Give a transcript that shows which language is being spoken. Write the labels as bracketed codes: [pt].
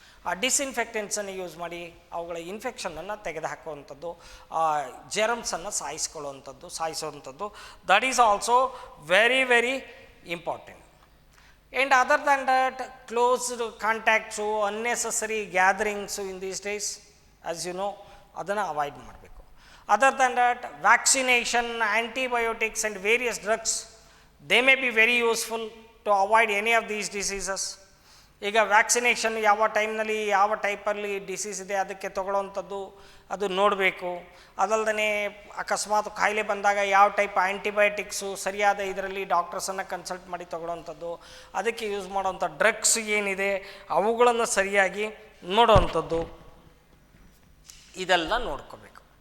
[kn] ಆ ಡಿಸ್ಇನ್ಫೆಕ್ಟೆಂಟ್ಸನ್ನು ಯೂಸ್ ಮಾಡಿ ಅವುಗಳ ಇನ್ಫೆಕ್ಷನನ್ನು ತೆಗೆದುಹಾಕುವಂಥದ್ದು, ಜೆರ್ಮ್ಸನ್ನು ಸಾಯಿಸುವಂಥದ್ದು, [en] That is also very very important. And other than that closed contacts, unnecessary gatherings in these days as you know [kn] ಅದನ್ನು avoid ಮಾಡಬೇಕು. [en] Other than that, vaccination, antibiotics and various drugs, they may be very useful to avoid any of these diseases. [kn] ಈಗ vaccination ಯಾವ ಟೈಮ್ನಲ್ಲಿ ಯಾವ ಟೈಪಲ್ಲಿ disease ಇದೆ ಅದಕ್ಕೆ ತೊಗೊಳ್ಳೋವಂಥದ್ದು ಅದು ನೋಡಬೇಕು. ಅದಲ್ಲದೆ ಅಕಸ್ಮಾತ್ ಕಾಯಿಲೆ ಬಂದಾಗ ಯಾವ ಟೈಪ್ ಆ್ಯಂಟಿಬಯೋಟಿಕ್ಸು ಸರಿಯಾದ ಇದರಲ್ಲಿ ಡಾಕ್ಟರ್ಸನ್ನು ಕನ್ಸಲ್ಟ್ ಮಾಡಿ ತೊಗೊಳ್ಳೋವಂಥದ್ದು, ಅದಕ್ಕೆ ಯೂಸ್ ಮಾಡೋವಂಥ ಡ್ರಗ್ಸ್ ಏನಿದೆ ಅವುಗಳನ್ನು ಸರಿಯಾಗಿ ನೋಡೋವಂಥದ್ದು, ಇದೆಲ್ಲ ನೋಡ್ಕೋಬೇಕು.